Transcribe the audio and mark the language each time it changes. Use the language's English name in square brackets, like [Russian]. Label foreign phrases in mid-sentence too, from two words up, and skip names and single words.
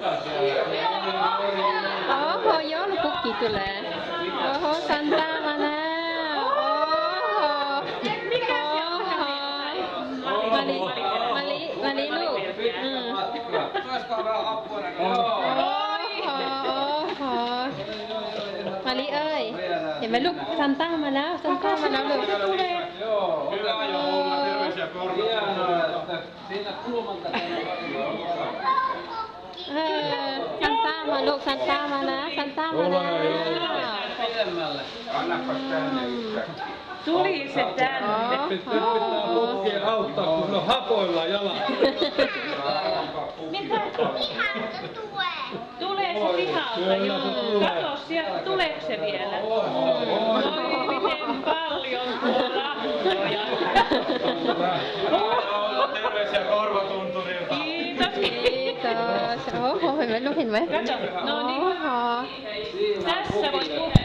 [Finnish] Oho, joulupukki tulee. Oho, Santa menee. Oho. [Thai] Maliลูกมาลิเอ้ยเห็นไหมลูกซันต้ามาแล้วซันต้ามาแล้วลูกซันต้ามาลูกซันต้ามานะซันต้ามาแล้ว [Finnish] Tuli se tänne. Nyt pitää pukkien auttaa, kun on hapoilla jalat. Tulee se pihalta, joo. Kato sieltä, tuleeko se vielä? Oi, miten paljon tuo rahkoja. Terveisiä Korvatunturilta. Kiitos. Kiitos. Oho, [Thai] ห็นไหมลูกเห็นไหม [Finnish] Kato, no niin. Oho. Tässä voit